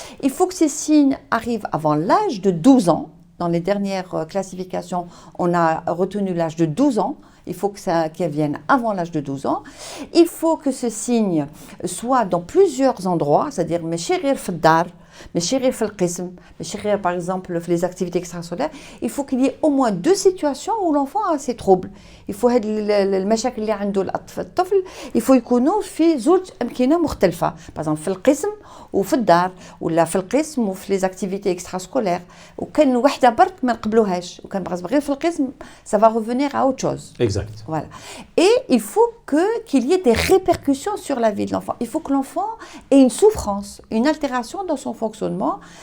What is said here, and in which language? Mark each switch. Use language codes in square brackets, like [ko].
[fr] Il faut que ces signes arrivent avant l'âge de 12 ans. Dans les dernières classifications, on a retenu l'âge de 12 ans. Il faut que ça vienne avant l'âge de 12 ans. Il faut que ce signe soit dans plusieurs endroits, c'est-à-dire [ar] ماشي غير في الدار. [fr] Mais chérir [ar] في القسم, [fr] mais chérir par exemple les activités extrascolaires, il faut qu'il y ait au moins 2 situations où l'enfant a ses troubles. [ar] Il faut هاد المشاكل اللي عنده الطفل il faut يكونوا في زوج أمكنة مختلفة. Par exemple في القسم وفي الدار, ولا في القسم وفي [fr] les activités extrascolaires. [ar] وكان وحدة برك ما نقبلوهاش, وكان بغير غير في القسم [fr] ça va revenir à autre chose. Exact. Voilà. Et il faut qu'il y ait des répercussions sur la vie de l'enfant. Il faut que l'enfant ait une souffrance, une altération dans son fonctionnement.